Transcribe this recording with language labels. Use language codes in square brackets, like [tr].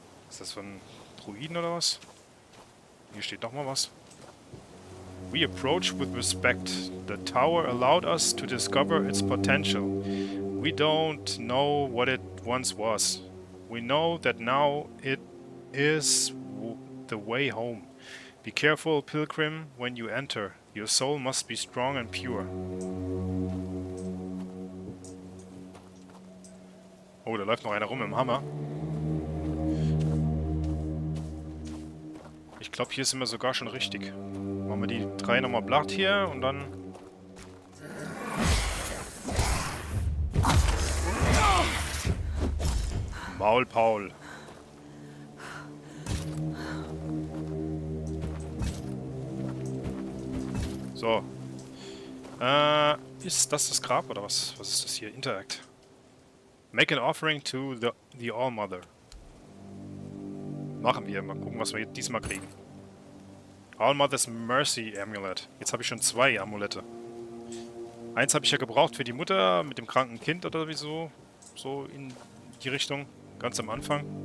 [de] Ist das von Druiden oder was? Hier steht noch mal was. [en] We approach with respect. The tower allowed us to discover its potential. We don't know what it once was. We know that now it is the way home. Be careful, pilgrim, when you enter. Your soul must be strong and pure. [de] Oh, da läuft noch einer rum im Hammer. Ich glaube, hier sind wir sogar schon richtig. Machen wir die 3 nochmal platt hier und dann... Maul, Paul. So. Ist das Grab oder was? Was ist das hier? Interact. [en] Make an offering to the All-Mother. [de] Machen wir. Mal gucken, was wir diesmal kriegen. All-Mother's Mercy Amulet. Jetzt habe ich schon 2 Amulette. Eins habe ich ja gebraucht für die Mutter mit dem kranken Kind oder wieso. So in die Richtung. Ganz am Anfang.